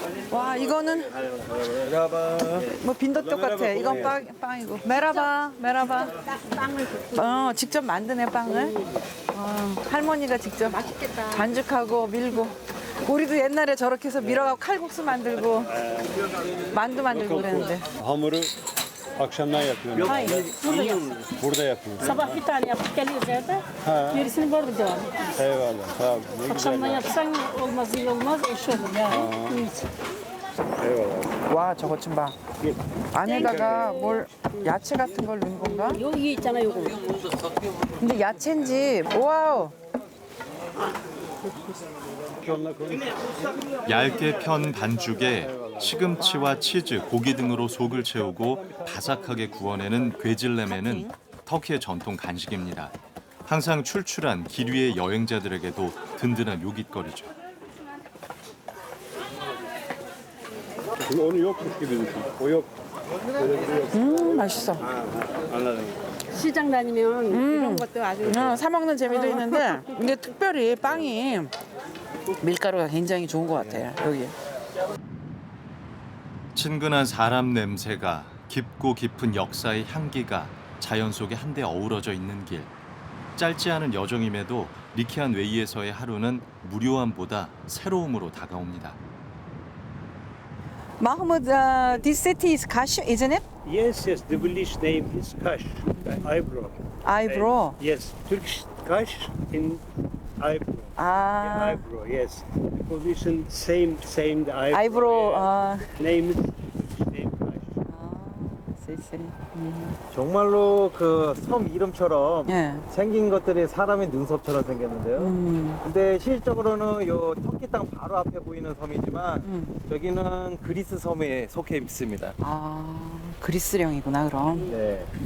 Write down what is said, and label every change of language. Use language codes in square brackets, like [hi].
[ko] 와, 이거는 뭐 빈도떡 같아. 이건 빵이고. 메라바, 메라바. 직접 만드네 빵을. 할머니가 직접 반죽하고 밀고. 우리도 옛날에 저렇게 해서 밀어갖고 칼국수 만들고 만두 만들고 그랬는데. [tr] Hamuru akşamdan yapıyorum. Hayır, burada yok. Burada yapıyorum. Sabah bir tane yapıp geliyoruz evde. Gerisini burada devam ediyoruz. Eyvallah. Sağ ol. Ne Akşamdan güzel. yapsan olmaz iyi olmaz eş olur yani. İyi. Eyvallah. [ko] 와, 저것 좀 봐. 안에다가 뭘 야채 같은 걸 넣은 건가? 여기 있잖아 요거. 근데 야채인지 와우. 얇게 편 반죽에 시금치와 치즈, 고기 등으로 속을 채우고 바삭하게 구워내는 괴질레메는 터키의 전통 간식입니다. 항상 출출한 길 위의 여행자들에게도 든든한 요깃거리죠. [tr] Şimdi onu yokmuş gibi düşün. O yok. [ko] 맛있어. [tr] Anladım. [ko] 시장 다니면 이런 것도 아주 사 먹는 재미도 있는데 근데 특별히 빵이 밀가루가 굉장히 좋은 것 같아요. 여기. 친근한 사람 냄새가 깊고 깊은 역사의 향기가 자연 속에 한데 어우러져 있는 길. 짧지 않은 여정임에도 리키안 웨이에서의 하루는 무료함보다 새로움으로 다가옵니다. [en] Mahmud, this city is Kaş, isn't it? Yes, yes. The village name is Kaş. Ibro. Ibro. Yes. Turkish Kaş in Ibro. 아, Ibro. Yes. Position same. The Ibro. [ko] 아이브로. [en] Name is Turkish name Kaş. [ko] 정말로 그 섬 이름처럼 예. 생긴 것들이 사람의 눈썹처럼 생겼는데요. 근데 실적으로는 요 터키 땅 바로 앞에 보이는 섬이지만 여기는 그리스 섬에 속해 있습니다. 아, 그리스령이구나 그럼. 네.